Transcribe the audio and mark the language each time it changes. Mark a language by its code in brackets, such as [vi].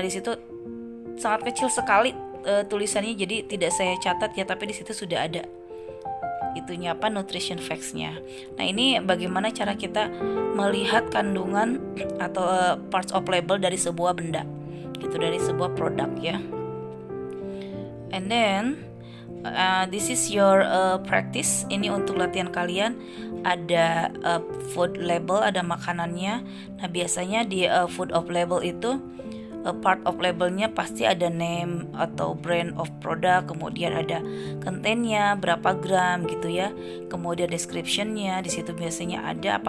[id] Nah, di situ sangat kecil sekali tulisannya, jadi tidak saya catat ya, tapi di situ sudah ada itunya apa, nutrition facts-nya. Nah, ini bagaimana cara kita melihat kandungan atau [en] parts of label [id] dari sebuah benda gitu, dari sebuah produk ya. [en] And then this is your practice. [id] Ini untuk latihan kalian. Ada food label, ada makanannya. Nah, biasanya di food of label itu part of labelnya pasti ada name atau [en] brand of product, [id] kemudian ada kontennya berapa gram gitu ya, kemudian descriptionnya di situ biasanya ada.